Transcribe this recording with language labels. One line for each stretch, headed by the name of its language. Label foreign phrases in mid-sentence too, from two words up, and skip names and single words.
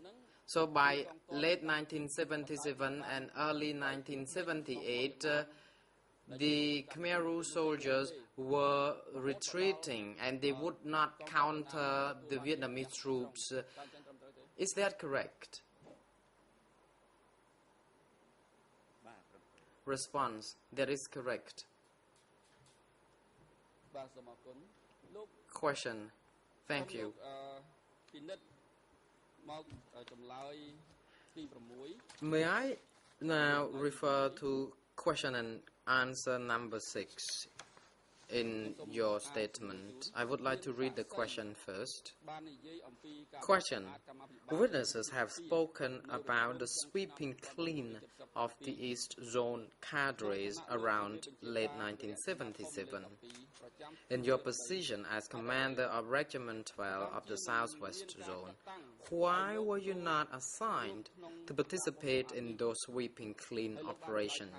English: So by late 1977 and early 1978, the Khmer Rouge soldiers were retreating and they would not counter the Vietnamese troops. Is that correct? Response. That is correct.
Khmer: បាទសូមអរគុណលោក
English: Question. Thank you.
Khmer: ពិនិត្យមកចម្លើយទី6
English: May I now refer to question and answer number 6 in your statement? I would like to read the question first.
Khmer: បាននិយាយអំពីការ
English: Question. Witnesses have spoken about the sweeping clean of the East Zone cadres around late 1977. In your position as commander of Regiment 12 of the Southwest Zone, why were you not assigned to participate in those sweeping clean operations?